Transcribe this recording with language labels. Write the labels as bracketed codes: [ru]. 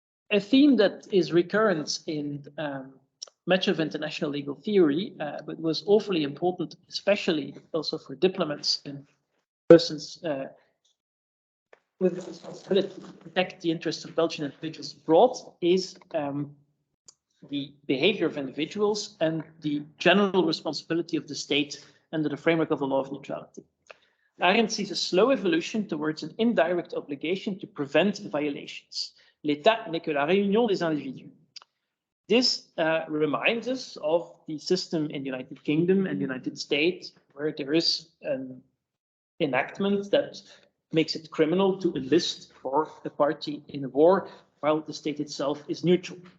[en] A theme that is recurrent in much of international legal theory, but was awfully important, especially also for diplomats and persons with the responsibility to protect the interests of Belgian individuals abroad, is the behavior of individuals and the general responsibility of the state under the framework of the law of neutrality. Arendt sees a slow evolution towards an indirect obligation to prevent violations. [fr] L'État n'est que la réunion des individus. [en] This reminds us of the system in the United Kingdom and the United States, where there is an enactment that makes it criminal to enlist for a party in a war while the state itself is neutral.